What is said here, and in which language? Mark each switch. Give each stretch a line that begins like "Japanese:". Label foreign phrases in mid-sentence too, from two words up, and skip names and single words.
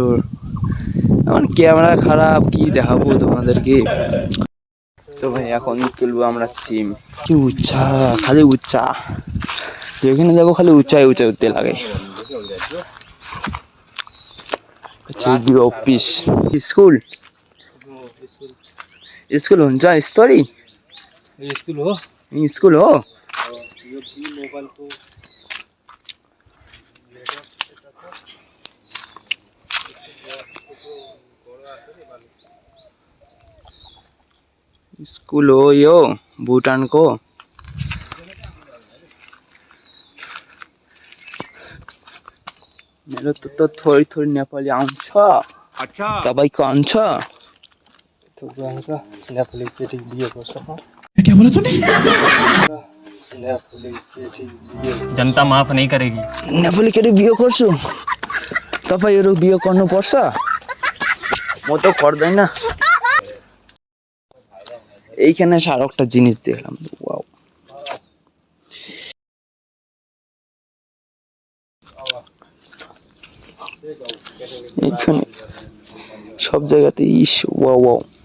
Bangla: আমার ক্যামেরা খারাপ, কি দেখাবো তোমাদেরকে। তো ভাই এখন তুলবো আমরা সিম। কি উচ্চা, খালি উচ্চা, যেখানে যাবো খালি উচ্চায় উচ্চায় উঠতে লাগে।
Nepali: অফিস स्कूल स्कूल हुन्छ यस्तरी स्कूल हो। स्कूल हो यो भुटानको। मेरो त थोरै थोरै नेपाली आउँछ।
Hindi: अच्छा
Nepali: तपाईको आउँछ? नेपाली केटी बिहे गर्छ।
Hindi: क्या बोला तूने? जनता माफ नहीं करेगी।
Nepali: नेपाली केटी बिहे गर्छु? तपाईहरु बिहे गर्नुपर्छ? म त गर्दैन।
Bangla: এইখানে আর একটা জিনিস দেখলাম, ওয়াও। এইখানে সব জায়গাতে ইস ওয়াও ওয়াও।